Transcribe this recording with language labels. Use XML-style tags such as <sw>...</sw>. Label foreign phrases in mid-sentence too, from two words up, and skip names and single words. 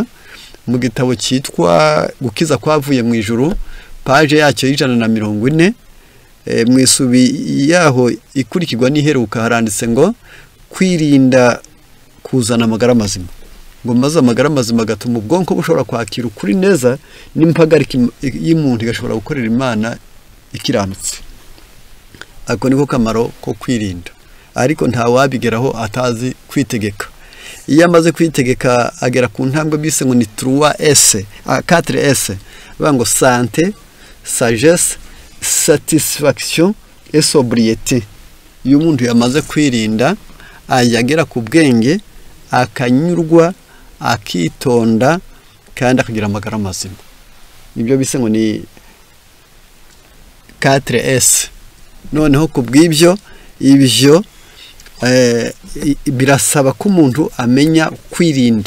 <rw>Mu gitabo cyitwa Gukiza kwavuye mu ijuru, page yacyo y'140, mu isubi yaho ikurikirwa n'iheruka haranditse ngo kwirinda kuzana amagara mazima, ngo maze amagara mazima gatuma ubwonko bushobora kwakira ukuri neza, n'impagarika y'umuntu igashobora gukorera Imana ikiranutse. Ako niko kamaro ko kwirinda, ariko nta wabigeraho atazi kwitegeka. Iyo amaze kwitegeka agera ku ntambwe bise ngo ni 3S, 4S, bango</rw> <fr>santé, sagesse, satisfaction et sobriété.</fr> <rw>Iyo umuntu yamaze kwirinda ayagera ku bwenge, akanyurwa, akitonda, kandi akagira amagara mazima. Ibyo bise ngo ni 4S. Noneho kubw'ibyo ibyo birasaba ko umuntu amenya kwirinda.</rw>